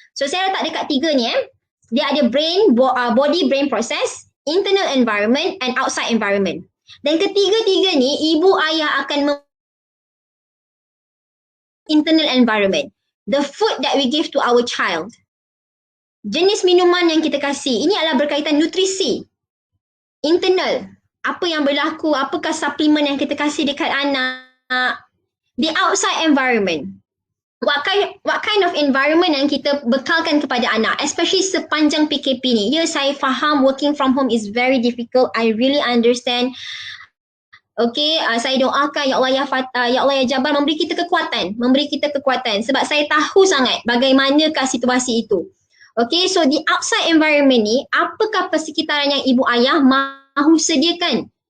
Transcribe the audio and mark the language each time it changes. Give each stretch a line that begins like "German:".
Malay: So saya letak dekat 3 ni Dia ada
English: body brain process, internal environment and outside environment.
Malay: Dan ketiga-tiga ni ibu ayah akan internal environment.
English: The food that we give to our child.
Malay: Jenis minuman yang kita kasih, ini adalah berkaitan nutrisi. Internal, apa yang berlaku, apakah suplemen yang kita kasih dekat anak.
English: The outside environment. What kind of environment
Malay: yang kita bekalkan kepada anak, especially sepanjang PKP ni. Ya, saya faham
English: working from home is very difficult. I really understand.
Malay: Saya doakan ya Allah ya Jabbar memberi kita kekuatan, sebab saya tahu sangat bagaimanakah situasi itu. So di outside environment ni, apakah persekitaran yang ibu ayah mahu sediakan?